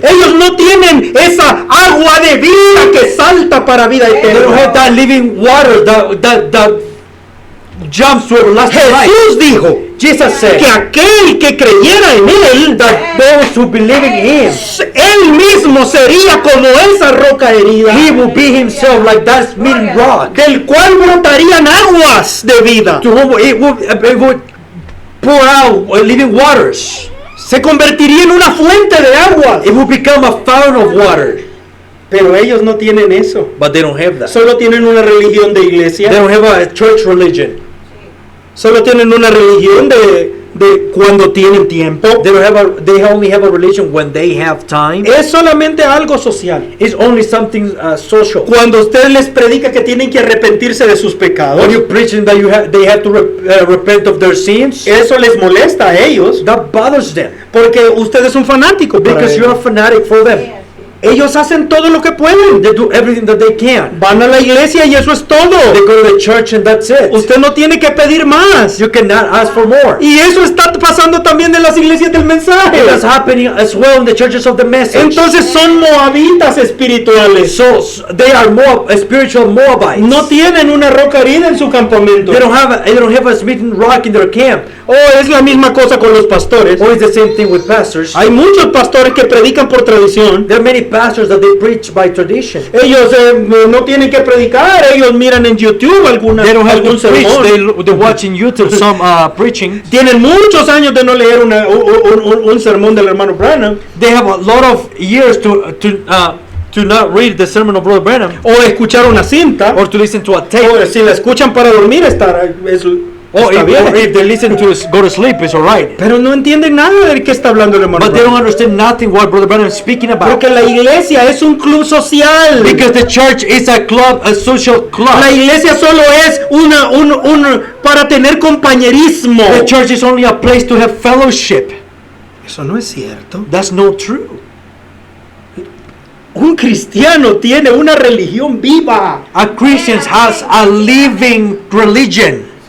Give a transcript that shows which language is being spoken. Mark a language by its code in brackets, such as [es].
[es] Ellos no tienen esa agua de vida que salta para vida [en] They don't have [es] eterna. [en] that living water that jumps to everlasting life. [es] Jesús dijo [en] Jesus said [es] que aquel que creyera en él, [en] that those who believe in him, [es] él mismo sería como esa roca herida, [en] he will be himself like that smitten rock, [es] del cual brotarían aguas de vida. [en] to whom it would pour out living waters. [es] Se convertiría en una fuente de aguas. [en] It will become a fountain of water. [es] Pero ellos no tienen eso. [en] But they don't have that. [es] Solo tienen una religión de [en] They [es] iglesia. [en] don't have a church religion. [es] Solo tienen una religión de cuando tienen tiempo. [en] They only have a religion when they have time. [es] Es solamente algo social. [en] It's only something social. [es] Cuando usted les predica que tienen que arrepentirse de sus pecados, [en] When you're preaching that they have to repent of their sins, [es] eso les molesta a ellos, [en] that bothers them [es] porque usted es un fanático para [en] because you're a [es] ellos. [en] fanatic for them. [es] Ellos hacen todo lo que pueden. [en] They do everything that they can. [es] Van a la iglesia y eso es todo. [en] They go to the church and that's it. [es] Usted no tiene que pedir más. [en] You cannot ask for more. [es] Y eso está pasando también en las iglesias del mensaje. [en] And that's happening as well in the churches of the message. [es] Entonces son moabitas espirituales. [en] So they are more spiritual Moabites. [es] No tienen una roca herida en su campamento. [en] They don't have a smitten rock in their camp. [es] O es la misma cosa con los pastores. [en] Or it's the same thing with pastors. [es] Hay muchos pastores que predican por tradición. [en] There are many pastors that they preach by tradition. [es] Ellos no tienen que predicar. Ellos miran en YouTube [en] They don't have [es] algún [en] to preach. [es] sermón. [en] They watch in YouTube some preaching. [es] Tienen muchos años de no leer un sermón del hermano Branham. [en] They have a lot of years to not read the sermon of Brother Branham [es] O escuchar una cinta. [en] or to listen to a tape. [es] O si la escuchan para dormir está bien. [en] Or if they listen to go to sleep, it's alright. [es] Pero no entienden nada de qué está hablando el hermano [en] But they don't [es] Branham. [en] understand nothing what Brother Branham is speaking about. [es] Porque la iglesia es un club social. [en] Because the church is a club, a social club. [es] La iglesia solo es para tener compañerismo. [en] The church is only a place to have fellowship. [es] Eso no es cierto. [en] That's not true. [es] Un cristiano tiene una religión viva. [en] A Christian has a living religion.